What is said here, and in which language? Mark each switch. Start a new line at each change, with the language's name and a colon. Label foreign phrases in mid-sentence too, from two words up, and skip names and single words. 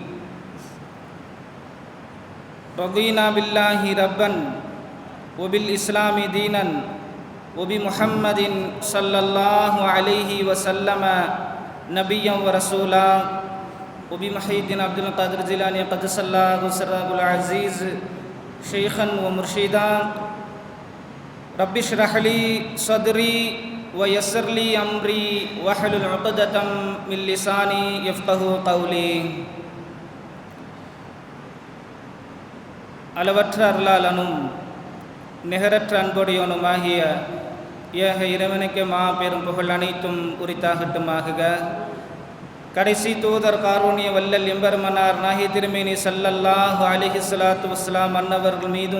Arabic: رضينا بالله ربا وبالإسلام دينا وبمحمد صلى الله عليه وسلم نبيا ورسولا وبمحي الدين عبد القادر الجيلاني قدس الله سره العزيز شيخا ومرشدا. رب اشرح لي صدري ويسر لي أمري واحلل عقدة من لساني يفقه قولي.
Tamil: அளவற்ற அருளாளனும் நிகரற்ற அன்புடையவனுமாகிய ஏக இறைவனுக்கு மாபெரும் புகழ் அனைத்தும் உரித்தாகட்டுமாக. கடைசி தூதர் காரூணிய வல்லல் எம்பெருமனார் நாகி திருமேனி
Arabic: صلى الله عليه الصلاة والسلام
Tamil: அன்னவர்கள் மீதும்